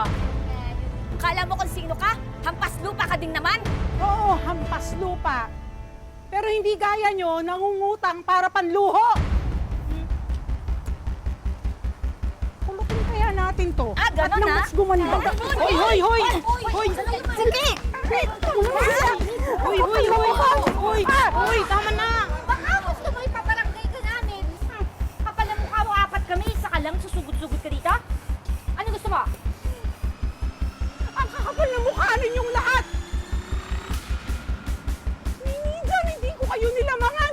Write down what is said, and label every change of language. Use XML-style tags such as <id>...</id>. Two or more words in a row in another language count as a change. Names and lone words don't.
<tl>Kala mo kung sino ka? Hampas lupa ka din naman. Oo, hampas lupa. Pero hindi gaya nyo, nangungutang para panluho. Kulutin kaya natin to. Ah, ganon, At nang ah? mas gumanda. Hoy, hoy, hoy! Hoy! Sige! Hoy, hoy, hoy! Hoy, hoy, tama na! Baka gusto mo ipaparangay ka namin. Kapal ang mukha mo, apat kami. Isa ka lang, susugod-sugod ka dito. Ano gusto mo? Ang kakapal na mukha ninyong lahat! Minsan hindi ko kayo nilamangan!</tl>